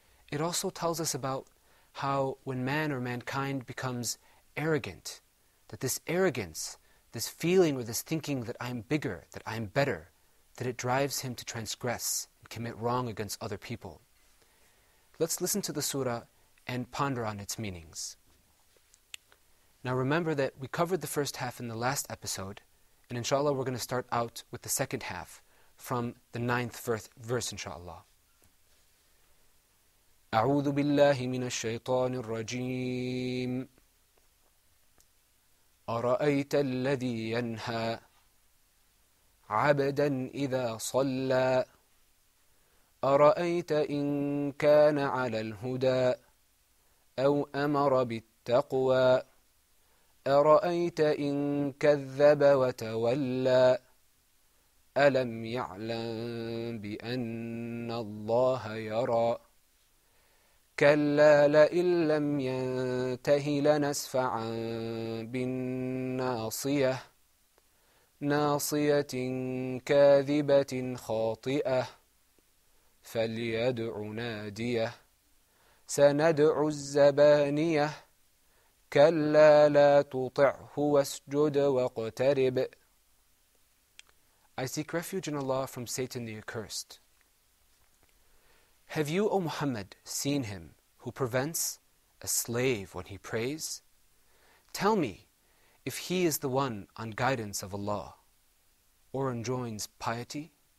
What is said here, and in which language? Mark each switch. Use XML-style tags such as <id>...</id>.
<en>It also tells us about how when man or mankind becomes arrogant, that this arrogance, this feeling or this thinking that I'm bigger, that I'm better, that it drives him to transgress and commit wrong against other people. Let's listen to the surah and ponder on its meanings. Now remember that we covered the first half in the last episode, and inshallah we're going to start out with the second half from the 9th verse inshallah.</en> <ar>أعوذ بالله من الشيطان الرجيم أرأيت الذي ينهى عبدا إذا صلى أرأيت إن كان على الهدى أو أمر بالتقوى أرأيت إن كذب وتولى ألم يعلم بأن الله يرى كلا لئن لم ينته لنسفعا بالناصية ناصية كاذبة خاطئة فليدع ناديه سندع الزبانية كلا لا تطعه واسجد واقترب.</ar> <en>I seek refuge in Allah from Satan the accursed. Have you, O Muhammad, seen him who prevents a slave when he prays? Tell me if he is the one on guidance of Allah or enjoins piety.</en>